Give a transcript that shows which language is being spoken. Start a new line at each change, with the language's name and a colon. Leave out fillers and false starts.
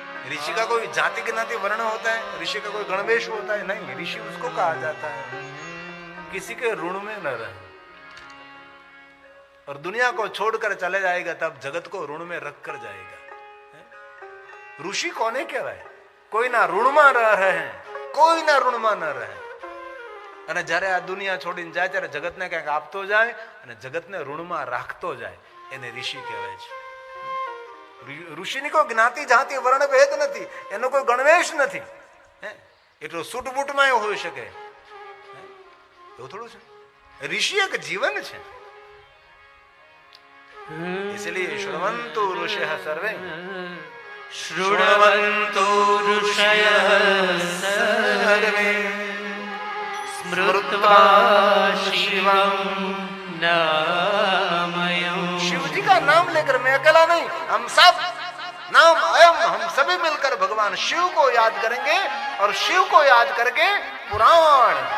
Hindi: ऋषि का कोई जाति ज्ञाति वर्ण होता है? ऋषि का कोई गणवेश होता है? नहीं, ऋषि उसको कहा जाता है किसी के ऋण में न रहे और दुनिया को छोड़कर चले जाएगा तब जगत को ऋण में रख कर जाएगा।
Gujarati: ऋषि कोने कहेवाय? कोई ना ઋણમાં રહે, કોઈ ના ઋણમાં ન રહે, અને જ્યારે આ દુનિયા છોડીને જાય ત્યારે જગતને કંઈક આપતો જાય અને જગતને ઋણમાં રાખતો જાય, એને ઋષિ કહેવાય છે। ઋષિની કોઈ જ્ઞાતિ જાતિ વર્ણ ભેદ નથી, એનો કોઈ ગણવેશ નથી, એટલું સૂટબૂટમાં એવું હોઈ શકે, એવું થોડું છે। ઋષિ એક જીવન છે।
Sanskrit: इसलिए शृण्वन्तु ऋषयः सर्वे, शृण्वन्तु ऋषयः सर्वे स्मृत्वा शिवं नामयम्।
Hindi: शिव जी का नाम लेकर, मैं अकेला नहीं, हम सब नाम अयम, हम सभी मिलकर भगवान शिव को याद करेंगे और शिव को याद करके पुराण